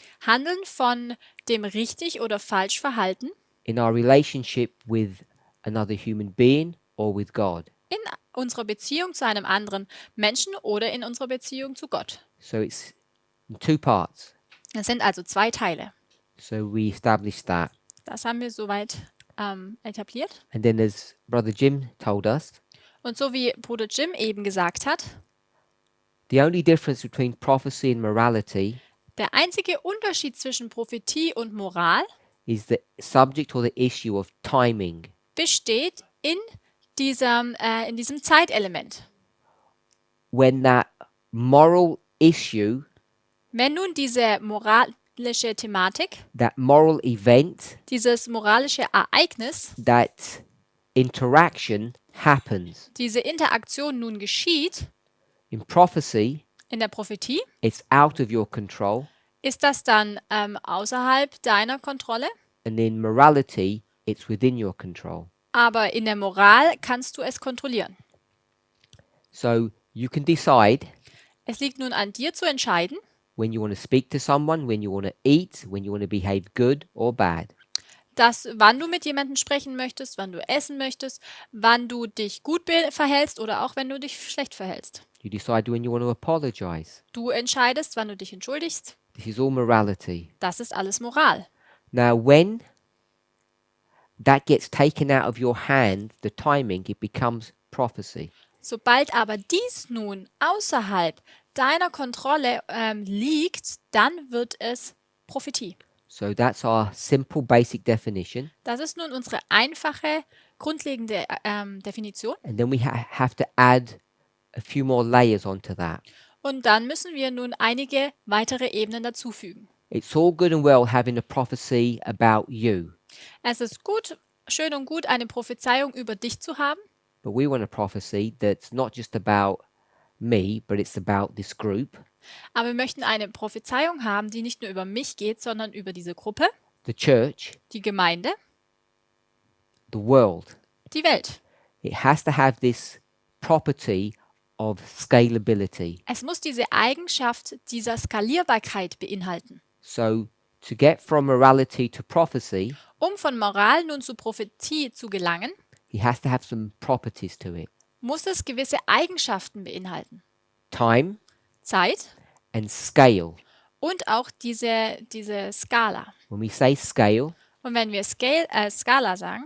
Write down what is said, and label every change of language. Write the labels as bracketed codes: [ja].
[de] handeln von dem richtig oder falsch Verhalten [en] in our relationship with another human being or with God. [de] in unserer Beziehung zu einem anderen Menschen oder in unserer Beziehung zu Gott. [en] So it's in 2 parts. [de] Es sind also 2 Teile. [en] So we established that. [de] Das haben wir soweit etabliert. [en] And then as Brother Jim told us, [de] Und so wie Bruder Jim eben gesagt hat, [en] the only difference between prophecy and morality [de] der einzige Unterschied zwischen Prophetie und Moral [en] is the subject or the issue of timing. [de] besteht in diesem Zeitelement. [en] When that moral issue, [de] Wenn nun diese moralische Thematik, [en] that moral event, [de] dieses moralische Ereignis, [en] that interaction happens. [de] diese Interaktion nun geschieht [en] In prophecy, [de] in der Prophetie, [en] it's out of your control, [de] ist das dann außerhalb deiner Kontrolle, [en] and in morality, it's within your control. [de] aber in der Moral kannst du es kontrollieren. [en] So you can decide [de] Es liegt nun an dir zu entscheiden, [en] when you want to speak to someone, when you want to eat, when you want to behave good or bad. [de] wann du mit jemandem sprechen möchtest, wann du essen möchtest, wann du dich gut verhältst oder auch wenn du dich schlecht verhältst. [en] You decide when you want to apologize. [de] Du entscheidest, wann du dich entschuldigst. [en] This is all morality. [de] Das ist alles Moral. [en] Now, when that gets taken out of your hand, the timing, it becomes prophecy. [de] Sobald aber dies nun außerhalb deiner Kontrolle liegt, dann wird es Prophetie. [en] So that's our simple, basic definition. [de] Das ist nun unsere einfache, grundlegende Definition. [en] And then we have to add a few more layers onto that. [de] Und dann müssen wir nun einige weitere Ebenen dazufügen. [en] It's all good and well having a prophecy about you, [de] Es ist schön und gut, eine Prophezeiung über dich zu haben. [en] but we want a prophecy that's not just about me, but it's about this group, [de] Aber wir möchten eine Prophezeiung haben, die nicht nur über mich geht, sondern über diese Gruppe, [en] the church, [de] die Gemeinde, [en] the world. [de] die Welt. [en] It has to have this property of scalability. [de] Es muss diese Eigenschaft dieser Skalierbarkeit beinhalten. [en] So to get from morality to prophecy, [de] Um von Moral nun zu Prophetie zu gelangen, [en] he has to have some properties to it. [de] muss es gewisse Eigenschaften beinhalten. [en] Time [de] Zeit [en] and scale. [de] und auch diese Skala. [en] When we say scale, [de] Und wenn wir Skala sagen,